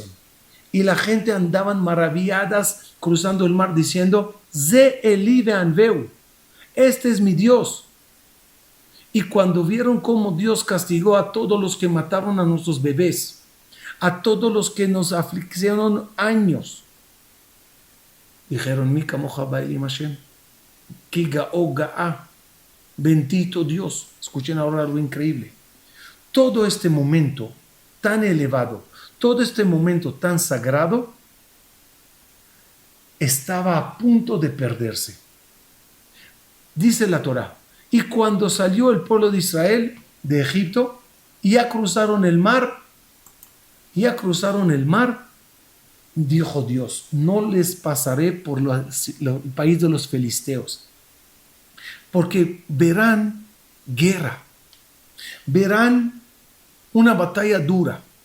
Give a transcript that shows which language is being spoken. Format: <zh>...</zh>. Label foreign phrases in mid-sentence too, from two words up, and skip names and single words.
<es>Y la gente andaban maravilladas cruzando el mar diciendo:</es> <he>זה אלי ואנוהו,</he> <es>este es mi Dios. Y cuando vieron cómo Dios castigó a todos los que mataron a nuestros bebés, a todos los que nos afligieron años, dijeron:</es> <he>מי כמוכה באלים השם כי גאה גאה,</he> <es>bendito Dios. Escuchen ahora algo increíble. Todo este momento tan elevado, todo este momento tan sagrado, estaba a punto de perderse. Dice la Torá: y cuando salió el pueblo de Israel de Egipto, ya cruzaron el mar, dijo Dios: no les pasaré por el país de los filisteos, porque verán guerra, verán una batalla dura.</es>